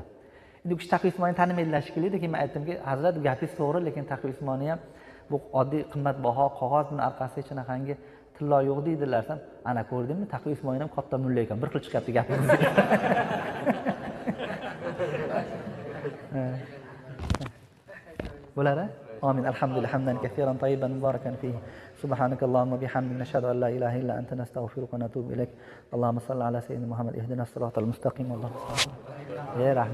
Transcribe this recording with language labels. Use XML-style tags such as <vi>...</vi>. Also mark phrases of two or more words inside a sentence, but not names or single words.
<uz>Endi u kishi Taqi Usmonni tanimaydilar shekilli, lekin men aytdimki, hazrat gapingiz to'g'ri, lekin Taqi Usmonni ham bu oddiy qimmatbaho qog'ozning orqasiga shunaqangi tillo yo'q deydilar. Ana ko'rdingmi, Taqi Usmonni ham katta mulla ekan, bir xil chiqyapti gapingiz. Bo'lar-a? Amin.</uz> <ar>الحمد لله حمدا كثيرا طيبا مباركا فيه. سبحانك اللهم وبحمدك نشهد أن لا إله إلا أنت نستغفرك ونتوب إليك. اللهم صل على سيدنا محمد اهدنا الصراط المستقيم. Allohumma</ar>